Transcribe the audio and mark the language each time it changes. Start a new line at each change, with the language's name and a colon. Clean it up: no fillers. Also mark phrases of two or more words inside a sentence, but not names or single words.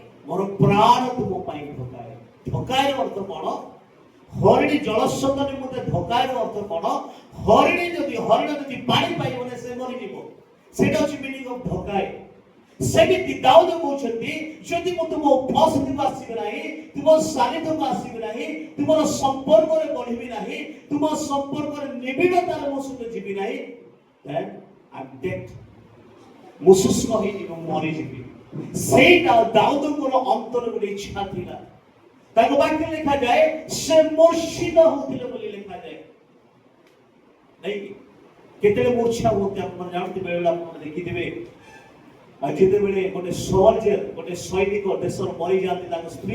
Odia: ମୋର ପ୍ରାଣ ତୁମ ପାଇଁ ଧୋକାଏ ଧୋକାଏର ଅର୍ଥ କଣ ହରିଣୀ ଜଳସ୍ରୋତ ନିମନ୍ତେ ଧୋକାଏର ଅର୍ଥ କଣ ହରିଣ ଯଦି ପାଣି ପାଇବନି ସେ ମରିଯିବ ସେଟା ହଉଛି
English: meaning of
Odia: ଧୋକାଏ ସେମିତି ଦାଉଦ କହୁଛନ୍ତି ଯଦି ମୁଁ ତୁମ ଉପସ୍ଥିତିକୁ ଆସିବି ନାହିଁ ତୁମ ସାନିଧ୍ୟକୁ ଆସିବି ନାହିଁ ତୁମର ସମ୍ପର୍କରେ ବଢିବି ନାହିଁ ତୁମ ସମ୍ପର୍କରେ ନିବିଡ଼ତାରେ ମୋ ସହିତ ଯିବି ନାହିଁ
English: then I'm dead
Odia: ମୁଁ ଶୁଷ୍କ ହେଇଯିବି ମୁଁ ମରିଯିବି ସେଇଟା ଦାଉଦଙ୍କର ଅନ୍ତରରେ ଗୋଟେ ଇଚ୍ଛା ଥିଲା ତାଙ୍କ ବାକ୍ୟରେ ଲେଖାଯାଏ ସେ ମୂର୍ଚ୍ଛିତ ହଉଥିଲେ ବୋଲି ଲେଖାଯାଏ ନାଇଁ କେତେବେଳେ ମୂର୍ଚ୍ଛା ହୁଅନ୍ତି ଆପଣ ଜାଣନ୍ତି ବେଳେବେଳେ ଆପଣ ଦେଖିଥିବେ ଯେତେବେଳେ ଗୋଟେ ସୋଲଜର ଗୋଟେ ସୈନିକ ଦେଶର ମରିଯାଆନ୍ତି ତାଙ୍କ ସ୍ତ୍ରୀ